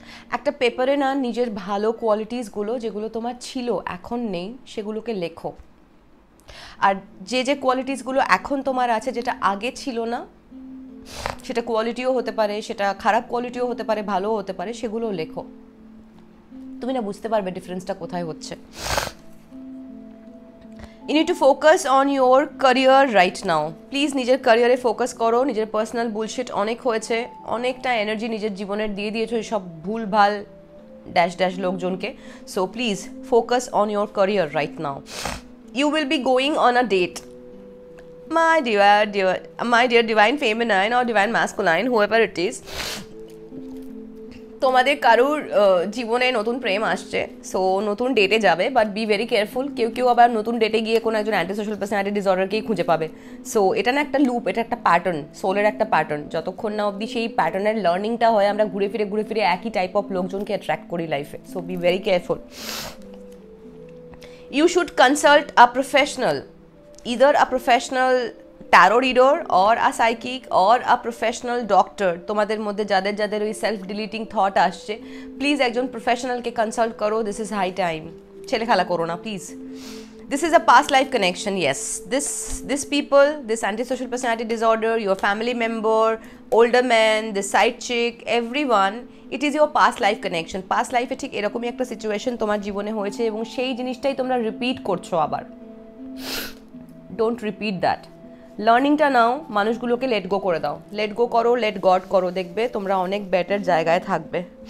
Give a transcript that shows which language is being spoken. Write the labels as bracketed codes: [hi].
[bn] একটা পেপারে না নিজের ভালো কোয়ালিটিসগুলো যেগুলো তোমার ছিল এখন নেই সেগুলোকে লেখো। আর যে যে কোয়ালিটিসগুলো এখন তোমার আছে যেটা আগে ছিল না, সেটা কোয়ালিটিও হতে পারে, সেটা খারাপ কোয়ালিটিও হতে পারে, ভালোও হতে পারে, সেগুলোও লেখো। তুমি না বুঝতে পারবে ডিফারেন্সটা কোথায় হচ্ছে। [en] You need to focus on your career right now. [bn] Please নিজের ক্যারিয়ারে ফোকাস করো। নিজের পার্সোনাল বুলশিট অনেক হয়েছে, অনেকটা এনার্জি নিজের জীবনের দিয়ে দিয়েছো সব ভুলভাল ড্যাশ ড্যাশ লোকজনকে। [en] So please focus on your career right now. You will be going on a date. My dear divine feminine or divine masculine, whoever it is, [bn] তোমাদের কারুর জীবনে নতুন প্রেম আসছে, সো নতুন ডেটে যাবে, বাট [en] Be very careful. [bn] কেউ কেউ আবার নতুন ডেটে গিয়ে কোনো একজন অ্যান্টি সোশ্যাল পার্সোনালিটি ডিসঅর্ডারকেই খুঁজে পাবে। সো এটা না একটা লুপ, এটা একটা প্যাটার্ন, সোলের একটা প্যাটার্ন। যতক্ষণ না অবধি সেই প্যাটার্নের লার্নিংটা হয়, আমরা ঘুরে ফিরে একই টাইপ অফ লোকজনকে অ্যাট্রাক্ট করি লাইফে। [en] So be very careful. You should consult a professional, either a professional tarot reader or a psychic or a professional doctor. [bn] তোমাদের মধ্যে যাদের যাদের ওই সেলফ ডিলিটিং থট আসছে, প্লিজ একজন প্রফেশনালকে কনসাল্ট করো। [en] This is high time. [bn] ছেলে খেলা করো না please. [en] This is a past life connection, yes. This people, this antisocial personality disorder, your family member, older man, the side chick, everyone, it is your past life connection. [bn] Past life এ ঠিক এরকমই একটা situation তোমার জীবনে হয়েছে এবং সেই জিনিসটাই তোমরা রিপিট করছো আবার। [en] Don't repeat that. [bn] লার্নিংটা নাও, মানুষগুলোকে লেট গো করে দাও। লেট গো করো, লেট গড করো, দেখবে তোমরা অনেক বেটার জায়গায় থাকবে।